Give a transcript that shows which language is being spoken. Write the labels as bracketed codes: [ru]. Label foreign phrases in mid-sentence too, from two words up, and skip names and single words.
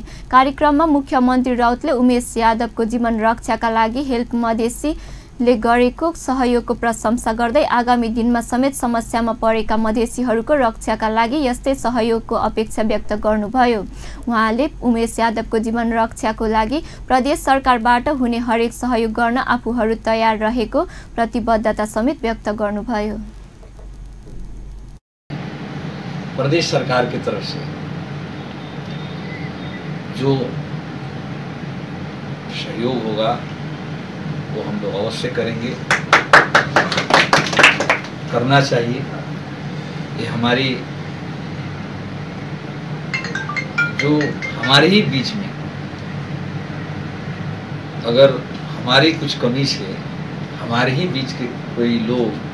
[ne] कार्यक्रममा मुख्यमन्त्री राउतले उमेश यादवको जीवन रक्षाका लागि हेल्प मधेसीले गरेको सहयोगको प्रशंसा गर्दै आगामी दिनमा समेत समस्यामा परेका मधेसीहरूको रक्षाका लागि यस्तै सहयोगको अपेक्षा व्यक्त गर्नुभयो। उहाँले उमेश यादवको जीवन रक्षाको लागि प्रदेश सरकारबाट हुने हरेक सहयोग गर्न आफूहरू तयार रहेको प्रतिबद्धता समेत व्यक्त गर्नुभयो। [hi] प्रदेश सरकार की तरफ से जो सहयोग होगा वो हम लोग अवश्य करेंगे, करना चाहिए। ये हमारी जो हमारे ही बीच में अगर हमारी कुछ कमी से हमारे ही बीच के कोई लोग